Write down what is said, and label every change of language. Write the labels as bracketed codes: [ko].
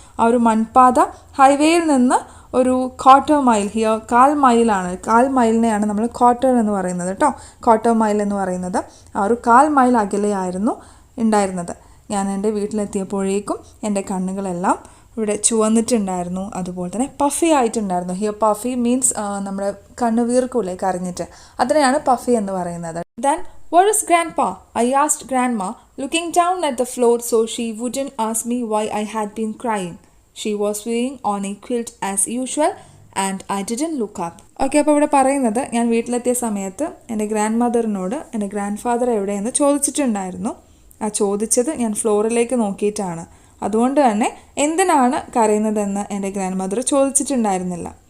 [ml] ആ ഒരു മൺപാത ഹൈവേയിൽ നിന്ന് ഒരു ക്വാർട്ടർ മൈൽ, ഹിയോ 1/4 മൈലാണ്, 1/4 മൈലിനെയാണ് നമ്മൾ ക്വാർട്ടർ എന്ന് പറയുന്നത് കേട്ടോ. ക്വാർട്ടർ മൈൽ എന്ന് പറയുന്നത് ആ ഒരു 1/4 മൈൽ അകലെയായിരുന്നു ഉണ്ടായിരുന്നത്. ഞാൻ എൻ്റെ വീട്ടിലെത്തിയപ്പോഴേക്കും എൻ്റെ കണ്ണുകളെല്ലാം ഇവിടെ ചുവന്നിട്ടുണ്ടായിരുന്നു, അതുപോലെ തന്നെ പഫി ആയിട്ടുണ്ടായിരുന്നു. [en] here puffy means [ml] നമ്മുടെ കണ്ണ് വീർക്കൂലേ കരഞ്ഞിട്ട്, അതിനെയാണ് പഫി എന്ന് പറയുന്നത്. [en] Then where is grandpa? I asked grandma, looking down at the floor so she wouldn't ask me why I had been crying. She was sewing on a quilt as usual and I didn't look up. [ml] Okay, അപ്പോൾ ഇവിടെ പറയുന്നത് ഞാൻ വീട്ടിലെത്തിയ സമയത്ത് എൻ്റെ grand മദറിനോട് എൻ്റെ grand father എവിടെയെന്ന് ചോദിച്ചിട്ടുണ്ടായിരുന്നു. ആ ചോദിച്ചത് ഞാൻ ഫ്ലോറിലേക്ക് നോക്കിയിട്ടാണ്. അതുകൊണ്ട് തന്നെ എന്തിനാണ് കരയുന്നതെന്ന് എൻ്റെ ഗ്രാൻഡ് മദർ ചോദിച്ചിട്ടുണ്ടായിരുന്നില്ല.